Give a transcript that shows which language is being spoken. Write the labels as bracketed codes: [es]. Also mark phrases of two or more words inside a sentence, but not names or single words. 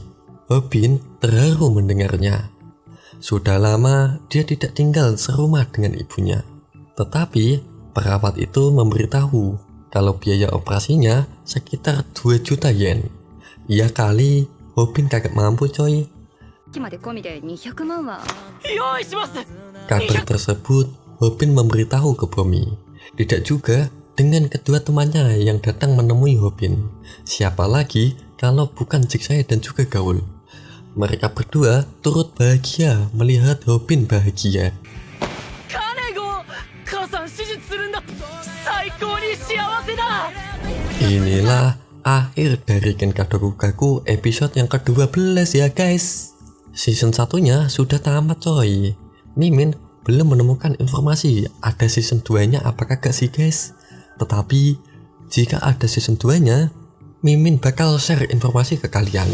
[id] Hobin terharu mendengarnya. Sudah lama dia tidak tinggal serumah dengan ibunya. Tetapi perawat itu memberitahu kalau biaya operasinya sekitar 2 juta yen. Ya kali, Hobin kagak mampu coy. [ja] まで込みで200万は用意します。 [id] Kabar tersebut Hobin memberitahu ke Bomi. Tidak juga dengan kedua temannya yang datang menemui Hobin. Siapa lagi kalau bukan Jigsae dan juga Gaul. Mereka berdua turut bahagia melihat Hobin bahagia. [ja] カネゴ母さん手術するんだ。最高に幸せだ。 [id] Inilah akhir dari Genkadokugaku episode yang ke-12 ya guys. Season 1-nya sudah tamat coy. Mimin belum menemukan informasi ada season 2-nya apakah gak sih guys. Tetapi jika ada season 2-nya, Mimin bakal share informasi ke kalian.